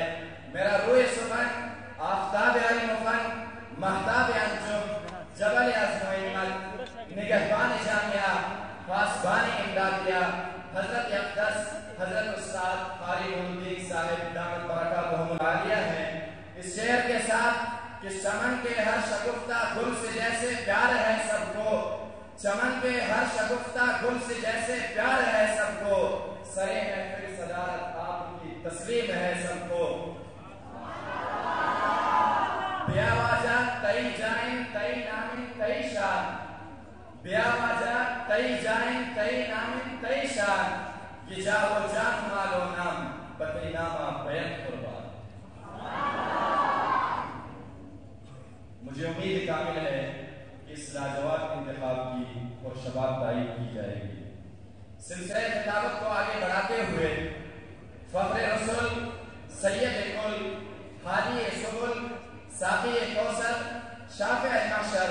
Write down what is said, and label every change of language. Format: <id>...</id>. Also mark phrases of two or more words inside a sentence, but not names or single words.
<ur>میرا روح سخن، آفتاب علم و فن، مہتاب انجم، جبل عزم و عمل، نگہبان جامعہ، پاسبان امدادیہ، حضرت اقدس حضرت استاد قاری نورالدین صاحب دامت برکاتہم العالیہ ہیں۔ اس شعر کے ساتھ کہ چمن کے ہر شگفتہ گل سے جیسے پیار ہے سب کو، چمن کے ہر شگفتہ گل سے جیسے پیار ہے سب کو، سرے محفل صدارت آپ کی تسلیم ہے سب کو۔</ur> <bal>بیا واجہ تئی جائیں تئی نامن تئی شان، بیا واجہ تئی جائیں تئی نامن تئی شان،</bal> <ur>یہ جا و جان مال و نام بدری نامہ بیعت قربان۔ مجھے امید کامل ہے کہ اس لاجواب انتخاب کی اور شباب تائید کی جائے گی۔ سلسلہ خطابت کو آگے بڑھاتے ہوئے فخر رسول، سید کل، ہادی سبل، ساقی کوثر، شافع محشر</ur>